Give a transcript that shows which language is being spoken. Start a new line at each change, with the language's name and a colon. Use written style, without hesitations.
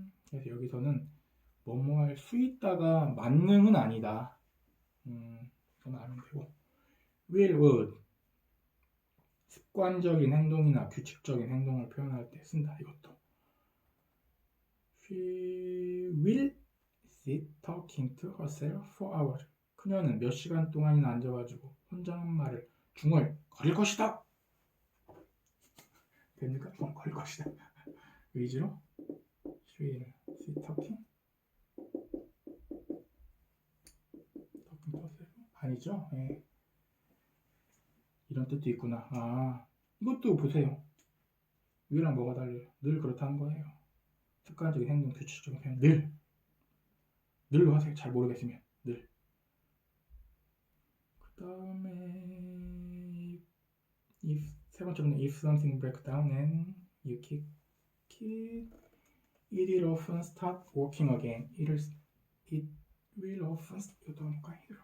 Korean: 그래서 여기서는 뭐뭐 할 수 있다가 만능은 아니다. 이건 알면 되고. will, would 습관적인 행동이나 규칙적인 행동을 표현할 때 쓴다. 이것도.
English: She will sit talking to herself for hours.
Korean: 그녀는 몇 시간 동안이나 앉아가지고 혼잣말을 중얼거릴 것이다. 됩니까? 거릴 것이다. 의지로
English: She will sit talking to herself.
Korean: 아니죠? 예. 이런 뜻도 있구나. 이것도 보세요. will랑 뭐가 달라요? 늘 그렇다는 거예요. 습관적인 행동, 규칙적인 행동, 늘로 하세요. 잘 모르겠으면 늘. 그 다음에 세 번째는
English: if something breaks down and you kick it, it will often start working again. It will often
Korean: 이것도 볼까?